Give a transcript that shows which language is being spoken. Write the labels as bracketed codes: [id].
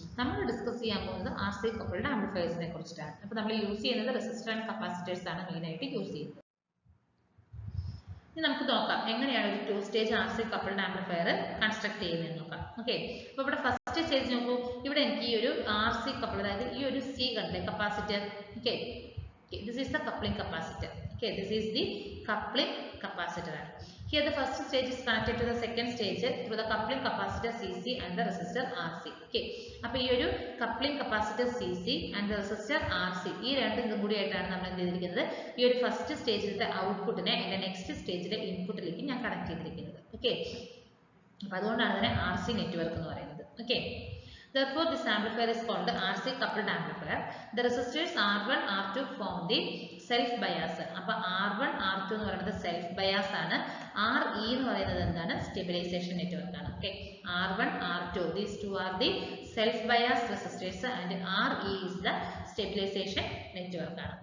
[ml] നമ്മൾ ഡിസ്കസ് ചെയ്യാൻ പോകുന്നത് RC കപ്പിൾഡ് ആംപ്ലിഫയേഴ്സിനെ കുറിച്ചിട്ടാണ്. അപ്പോൾ നമ്മൾ യൂസ് ചെയ്യുന്നത് റെസിസ്റ്റർ ആൻഡ് കപ്പാസിറ്റേഴ്സ് ആണ് മെയിൻ ആയിട്ട് യൂസ് ചെയ്യുന്നത്. ഇനി നമുക്ക് നോക്കാം എങ്ങനെയാണ് ഒരു 2 stage RC coupled amplifier construct ചെയ്യുന്നത് നോക്കാം. ഓക്കെ, അപ്പോൾ ഇവിടെ ഫസ്റ്റ് സ്റ്റേജ് നോക്കൂ, ഇവിടെ എനിക്ക് ഈ ഒരു RC കപ്പിൾ, അതായത് ഈ ഒരു C കണ്ടില്ലേ capacitor. [en] Okay, this is the coupling capacitor. Okay, this is the coupling capacitor. Here the first stage is connected to the second stage through the coupling capacitor CC and the resistor RC. [ml] Okay, അപ്പോൾ ഈ ഒരു coupling capacitor CC and the resistor RC ഈ രണ്ടും കൂടി ആയിട്ടാണ് നമ്മൾ എന്ത് ചെയ്തിരിക്കുന്നത്, ഈ ഒരു ഫസ്റ്റ് സ്റ്റേജിലത്തെ ഔട്ട്പുട്ടിനെ എൻ്റെ നെക്സ്റ്റ് സ്റ്റേജിലെ ഇൻപുട്ടിലേക്ക് ഞാൻ കണക്ട് ചെയ്തിരിക്കുന്നത്. ഓക്കെ, അപ്പോൾ അതുകൊണ്ടാണ് ഇതിനെ RC നെറ്റ്വർക്ക് എന്ന് പറയുന്നത്. [en] Okay, therefore this amplifier is called the RC coupled amplifier. The resistors R1 R2 form the self bias. [ml] അപ്പോൾ R1 R2 എന്ന് പറയുന്നത് സെൽഫ് ബയാസ് ആണ്. RE എന്ന് പറയുന്നത് എന്താണ്, സ്റ്റെബിലൈസേഷൻ നെറ്റ്വർക്ക് ആണ്. [en] Okay, R1 R2 these two are the self bias resistors and RE is the stabilization network ആണ്.